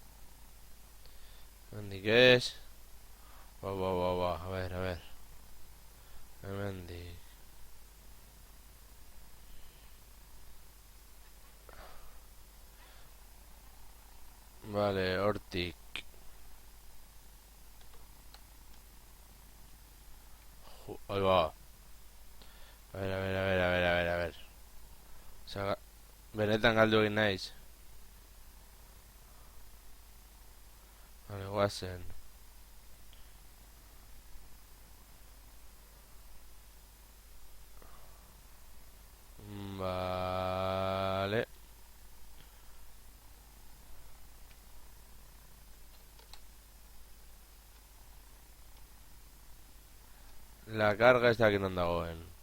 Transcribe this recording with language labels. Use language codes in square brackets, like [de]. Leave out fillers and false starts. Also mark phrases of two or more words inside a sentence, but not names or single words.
[eu] Nondik ez. Ba. [es] A ver. [eu] Hemendik. Vale, hortik. [es] Ahí va. A ver. [eu] Osa, benetan galdu egin naiz. Vale, guazen. Vale. [es] La carga está aquí [eu] non dagoen.